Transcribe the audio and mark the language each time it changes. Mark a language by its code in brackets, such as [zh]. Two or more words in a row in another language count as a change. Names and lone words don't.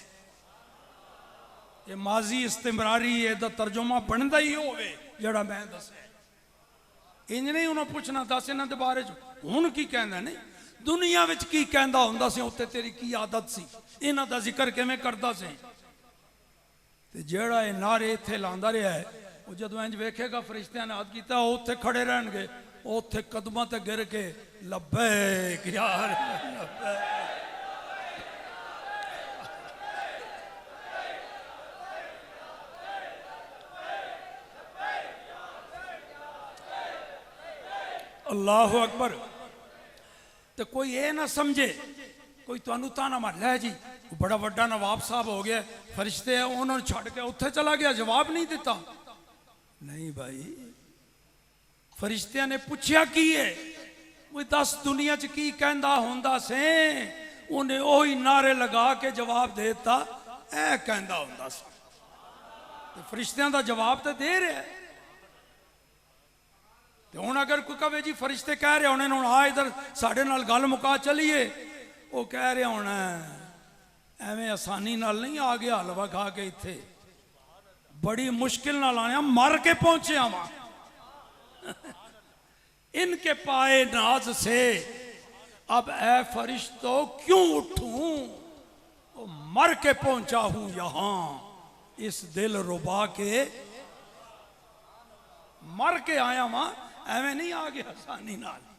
[pa] ਯੇ ਮਾਜ਼ੀ ਇਸਤਿਮਰਾਰੀ ਦਾ ਤਰਜਮਾ ਬਣਦਾ ਹੀ ਹੋਵੇ ਜਿਹੜਾ ਮੈਂ ਦੱਸਿਆ, ਇੰਜ ਨਹੀਂ ਉਨ੍ਹਾਂ ਨੇ ਪੁੱਛਣਾ ਦੱਸ ਇਨ੍ਹਾਂ ਦੇ ਬਾਰੇ ਚ ਹੁਣ ਕੀ ਕਹਿੰਦਾ, ਨਹੀਂ ਦੁਨੀਆ ਵਿੱਚ ਕੀ ਕਹਿੰਦਾ ਹੋਂਦਾ ਸੀ, ਉੱਤੇ ਤੇਰੀ ਕੀ ਆਦਤ ਸੀ, ਇਨ੍ਹਾਂ ਦਾ ਜ਼ਿਕਰ ਕਿਵੇਂ ਕਰਦਾ ਸੀ। ਤੇ ਜਿਹੜਾ ਯੇ ਨਾਰੇ ਇੱਥੇ ਲਾਂਦਾ ਰਿਹਾ ਹੈ, ਵੋ ਜਦੋਂ ਇੰਜ ਵੇਖੇਗਾ ਫ਼ਰਿਸ਼ਤਿਆਂ ਨੇ ਹੱਥ ਕੀਤਾ, ਉੱਥੇ ਖੜੇ ਰਹਿਣਗੇ, ਉੱਥੇ ਕਦਮਾਂ ਤੇ ਗਿਰ ਕੇ ਲੱਬੈਕ ਯਾਰ ਲੱਬੈਕ। [ar] الله أكبر. [pa] ਤੋ ਕੋਈ ਯੇ ਨਾ ਸਮਝੇ, ਕੋਈ ਤੁਹਾਨੂੰ ਤਾਨਾ ਮਾਰ ਲੈ ਜੀ ਬੜਾ ਵੱਡਾ ਨਵਾਬ ਸਾਹਬ ਹੋ ਗਿਆ, ਫ਼ਰਿਸ਼ਤੇ ਹੈ ਉਨ੍ਹਾਂ ਨੇ ਛੱਡ ਕੇ ਉੱਥੇ ਚਲਾ ਗਿਆ, ਜਵਾਬ ਨਹੀਂ ਦਿੱਤਾ। ਨਹੀਂ ਭਾਈ, ਫ਼ਰਿਸ਼ਤਿਆਂ ਨੇ ਪੁੱਛਿਆ ਕੀ ਹੈ, ਵੋ ਦੱਸ ਦੁਨੀਆ ਚ ਕੀ ਕਹਿੰਦਾ ਹੋਂਦਾ ਸੇ, ਉਨ੍ਹੇਂ ਓਹੀ ਨਾਰੇ ਲਾ ਕੇ ਜਵਾਬ ਦੇਤਾ ਐ ਕਹਿੰਦਾ ਹੋਂਦਾ ਸੀ। ਫ਼ਰਿਸ਼ਤਿਆਂ ਦਾ ਜਵਾਬ ਤੋ ਦੇ ਰਿਹਾ ਹੈ। ਤੋ ਹੁਣ ਅਗਰ ਕੋਈ ਕਹੇ ਜੀ ਫ਼ਰਿਸ਼ਤੇ ਕਹਿ ਰਹੇ ਹੋਣੇ ਹੁਣ ਆ ਇਧਰ ਸਾਡੇ ਨਾਲ ਗੱਲ ਮੁਕਾ ਚੱਲੀਏ, ਵੋ ਕਹਿ ਰਹੇ ਹੋਣਾ ਐਵੇਂ ਆਸਾਨੀ ਨਾਲ ਨਹੀਂ ਆ ਗਿਆ ਹਲਵਾ ਖਾ ਕੇ, ਇੱਥੇ ਬੜੀ ਮੁਸ਼ਕਿਲ ਨਾਲ ਆਇਆ, ਮਰ ਕੇ ਪਹੁੰਚੇ ਵਹਾਂ। [ur] ان کے پائے ناز سے اب اے فرشتو کیوں اٹھوں، وہ مر کے پہنچا ہوں یہاں اس دل ربا کے, [pa] ਮਰ ਕੇ ਆਇਆ ਵਹਾਂ, ਐਵੇਂ ਨਹੀਂ ਆ ਗਿਆ ਆਸਾਨੀ ਨਾਲ।